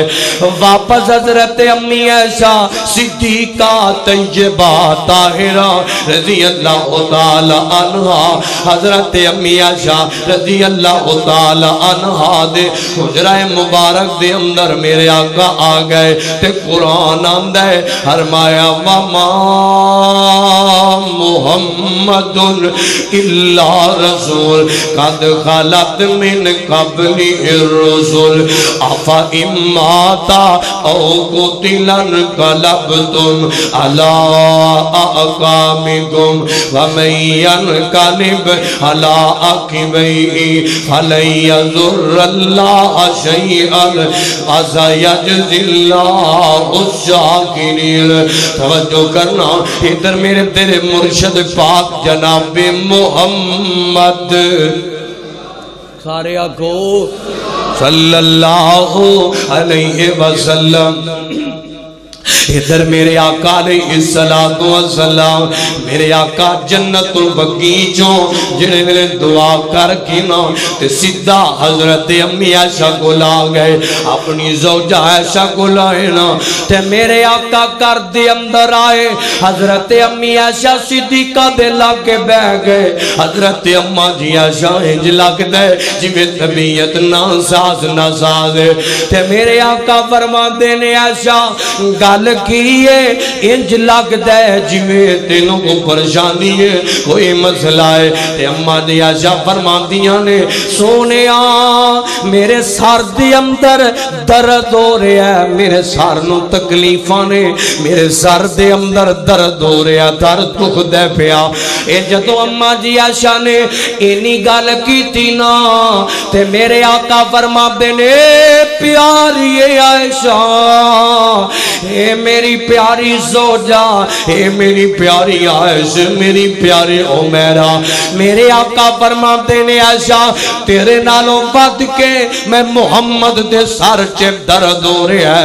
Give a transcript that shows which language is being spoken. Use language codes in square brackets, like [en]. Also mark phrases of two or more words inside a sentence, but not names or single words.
[pa] واپس حضرت امی عائشہ صدیقہ طیبہ طاہرہ [ar] رضی اللہ تعالی عنہا، [pa] حضرت امی عائشہ [ar] رضی اللہ تعالی عنہا [pa] دے حجرہ مبارک دے اندر میرے آقا آ گئے تے قرآن آندہ ہے. [ar] فرمایا وَمَا مُحَمَّدٌ إِلَّا رَسُولٌ قَدْ خَلَتْ مِنْ قَبْلِهِ الرُّسُلُ أَفَإِن مَّاتَ أَوْ قُتِلَ انقَلَبْتُمْ عَلَىٰ أَعْقَابِكُمْ وَمَن يَنقَلِبْ عَلَىٰ عَقِبَيْهِ فَلَن يَضُرَّ اللَّهَ شَيْئًا وَسَيَجْزِي اللَّهُ الشَّاكِرِينَ. [pa] توجہ کرنا ادھر میرے تیرے مرشد پاک جناب محمد سارے آگو [ar] صلی اللہ علیہ وسلم. [pa] ادھر میرے آقا [ar] علیہ السلام [pa] میرے آقا جنت البقیع جنہیں نے دعا کر کے نا تے سیدھا حضرت امی عائشہ کو لا گئے، اپنی زوجہ عائشہ کو لائے نا تے میرے آقا کر دے اندر آئے. حضرت امی عائشہ صدیقہ دے لاکے بہ گئے. حضرت اماں جی عائشہ انج لگ دے جویں طبیعت ناساز ہے تے میرے آقا فرماندے نے عائشہ گل کیے انج لگ دے جویں تینوں کو پریشانی ہے، کوئی مسئلہ ہے. تے اماں دی عائشہ فرماندیاں نے سونیا میرے سر دے اندر درد ہو رہا ہے، میرے سر نو تکلیفاں نے، میرے سر دے اندر درد ہو رہا، درد دکھ دے پیا. اے جدوں اماں جی عائشہ نے اینی گل کیتی نا تے میرے آقا فرماندے نے پیاری عائشہ، اے میری پیاری زوجہ، اے میری پیاری عائشہ، میری پیاری عمیرہ. میرے آقا فرماتے نے عائشہ تیرے نالوں بد کے میں محمد دے سر چے درد ہو رہا ہے.